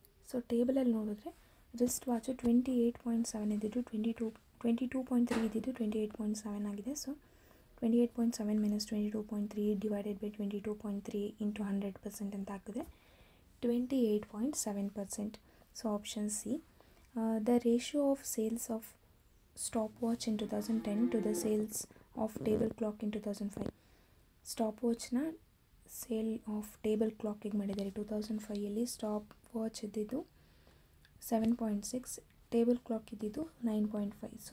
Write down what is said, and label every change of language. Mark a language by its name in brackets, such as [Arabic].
[Kannada] So ಟೇಬಲಲ್ಲಿ ನೋಡಿದ್ರೆ wrist watch 28.7 ಇದ್ದಿದ್ದು 22.3 ಇದ್ದಿದ್ದು 28.7 ಆಗಿದೆ. [English] so 28.7 minus 22.3 divided by 22.3 into 100% [Kannada] ಅಂತ ಆಗ್ತದೆ [English] 28.7%. So option C. The ratio of sales of stopwatch in 2010 to the sales of table clock in 2005. [Kannada] ಸ್ಟಾಪ್ವಾಚ್ನ sale of table ಕ್ಲಾಕಿಗೆ ಮಾಡಿದ್ದಾರೆ. 2005ಯಲ್ಲಿ stop watch ಇದ್ದಿದ್ದು 7.6, table clock ಇದ್ದಿದ್ದು 9.5.